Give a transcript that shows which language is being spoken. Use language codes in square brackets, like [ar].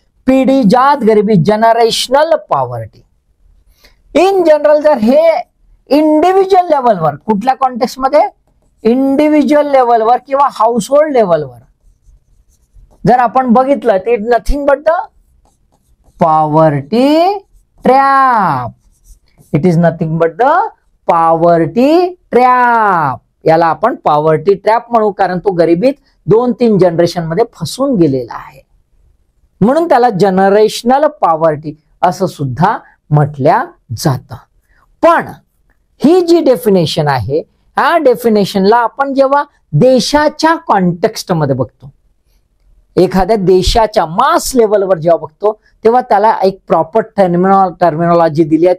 [mr] पिढीजात गरिबी, generational poverty. In general जर हे इंडिव्हिज्युअल लेवलवर, कुठल्या कॉन्टेक्स्ट मध्ये? इंडिव्हिज्युअल लेवलवर किंवा हाऊस होल्ड लेवलवर जर आपण बघितलं, ते [en] Nothing but the poverty trap. It is nothing but the poverty trap. [mr] याला आपण पॉवर्टी ट्रॅप म्हणू, कारण तो गरिबीत 2-3 जनरेशन मध्ये फसून गेलेला आहे. म्हणून त्याला जनरेशनल पॉवर्टी असं सुद्धा म्हटल्या जातं. पण ही जी डेफिनेशन आहे, ह्या डेफिनेशनला आपण जेव्हा देशाच्या कॉन्टेक्स्ट मध्ये बघतो, एखाद्या देशाच्या मास लेवलवर जेव्हा बघतो, तेव्हा त्याला एक प्रॉपर टर्मिनॉलॉजी दिली आहे.